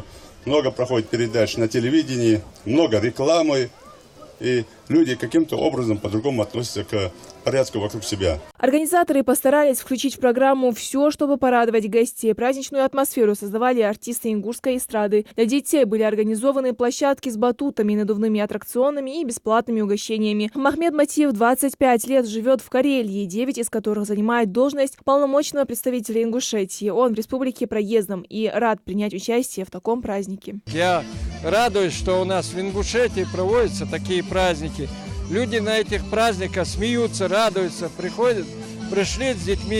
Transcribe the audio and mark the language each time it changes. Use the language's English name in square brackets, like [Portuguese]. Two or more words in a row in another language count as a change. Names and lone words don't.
[Russian] Много проходит передач на телевидении, много рекламы. И люди каким-то образом по-другому относятся к порядку вокруг себя. Организаторы постарались включить в программу все, чтобы порадовать гостей. Праздничную атмосферу создавали артисты ингушской эстрады. Для детей были организованы площадки с батутами, надувными аттракционами и бесплатными угощениями. Махмед Матиев 25 лет живет в Карелии, 9 из которых занимает должность полномочного представителя Ингушетии. Он в республике проездом и рад принять участие в таком празднике. Я радуюсь, что у нас в Ингушетии проводятся такие праздники. Люди на этих праздниках смеются, радуются, пришли с детьми.